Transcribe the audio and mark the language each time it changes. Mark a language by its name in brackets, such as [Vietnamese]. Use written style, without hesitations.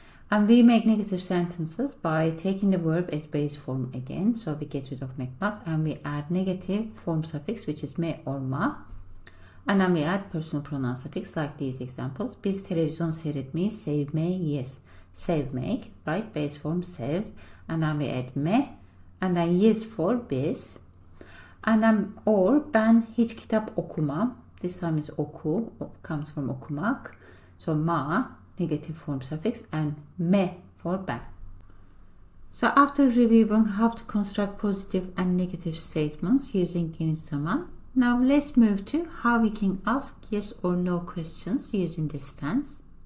[English] And we make negative sentences by taking the verb as base form again. So we get rid of mek and we add negative form suffix, which is me or ma. And then we add personal pronoun suffix like these examples. [Turkish] Biz televizyon seyretmeyi sevmeyiz. [English] Sevmek, right? Base form sev. And then we add me. And then yes for biz. And then or [Turkish] ben hiç kitap okumam. [English] This time is oku, comes from okumak. So ma, negative form suffix, and me for ben. So after reviewing how to construct positive and negative statements using geniş zaman, now let's move to how we can ask yes or no questions using this tense.